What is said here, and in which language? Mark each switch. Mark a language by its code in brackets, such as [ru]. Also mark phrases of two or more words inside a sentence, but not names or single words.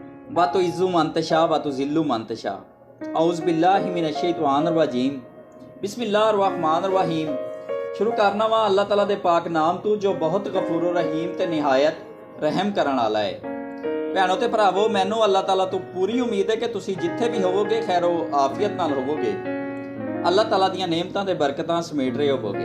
[ar] وتعز من تشاء وتذل من تشاء أعوذ بالله من الشيطان الرجيم. بسم الله الرحمن الرحيم. [pa] شروع کرنا واں اللہ تعالیٰ دے پاک نام توں جو بہت غفور رحیم تے نہایت رحم کرن والا ہے. بھیناں تے بھراوو، مینوں اللہ تعالیٰ توں پوری امید ہے کہ تسی جتھے وی ہووو گے خیر و عافیت نال ہووو گے، اللہ تعالیٰ دیاں نعمتاں تے برکتاں سمیٹ رہے ہووو گے.